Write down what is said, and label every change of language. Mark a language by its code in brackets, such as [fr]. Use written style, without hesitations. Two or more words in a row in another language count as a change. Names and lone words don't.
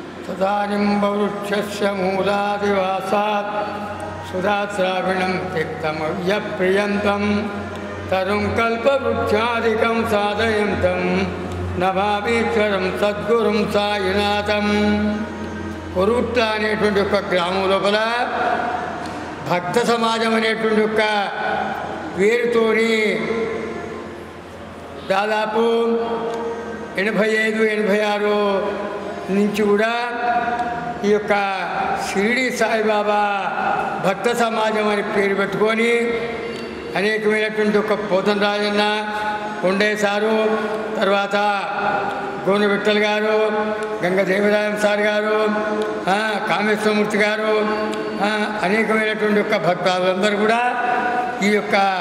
[sa] सदानिम्बवृक्षस्य मूलादिवासात् सुधाश्राविणं त्यक्तमव्यप्रियन्तं तरुं कल्पवृक्षादिकं साधयन्तं नमामीश्वरं सद्गुरुं साईनाथं [te] కురుట్ల అనేటువంటి ఒక గ్రామం లోపల భక్త సమాజం అనేటువంటి ఒక పేరుతోని దాదాపు 85-86 నుంచి కూడా ఈ యొక్క షిరిడి సాయిబాబా భక్త సమాజం అని పేరు పెట్టుకొని అనేకమైనటువంటి ఒక పోతన రాజన్న కొండేశారు, తర్వాత గోన విఠల్ గారు, గంగదేవరాయం సార్ గారు, కామేశ్వరమూర్తి గారు, అనేకమైనటువంటి యొక్క భక్తులందరూ కూడా ఈ యొక్క